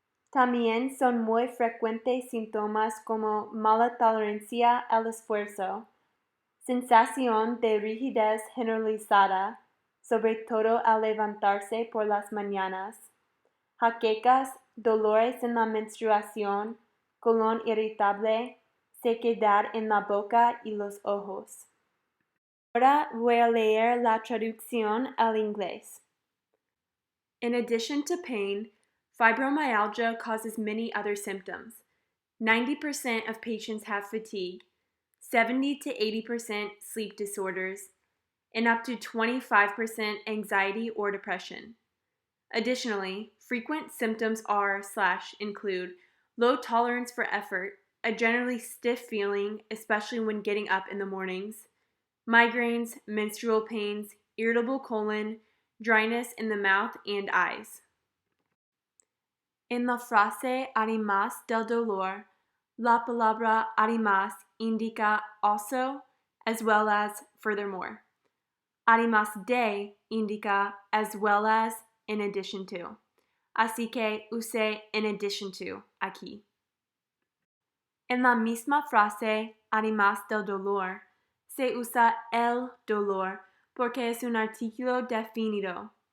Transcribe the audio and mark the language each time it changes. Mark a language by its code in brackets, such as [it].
[es] También son muy frecuentes síntomas como mala tolerancia al esfuerzo, sensación de rigidez generalizada, sobre todo al levantarse por las mañanas, jaquecas, dolores en la menstruación, colon irritable, sequedad en la boca y los ojos. Ahora voy a leer la traducción al inglés. [en] In addition to pain, fibromyalgia causes many other symptoms. 90% of patients have fatigue, 70 to 80% sleep disorders, and up to 25% anxiety or depression. Additionally, frequent symptoms are/include low tolerance for effort, a generally stiff feeling, especially when getting up in the mornings, migraines, menstrual pains, irritable colon, dryness in the mouth and eyes. [es] En la frase además del dolor, la palabra además indica [en] also, as well as, furthermore. [es] Además de indica [en] as well as, in addition to. [es] Así que use [en] in addition to [es] aquí. En la misma frase, además del dolor, se usa el dolor porque es un artículo definido.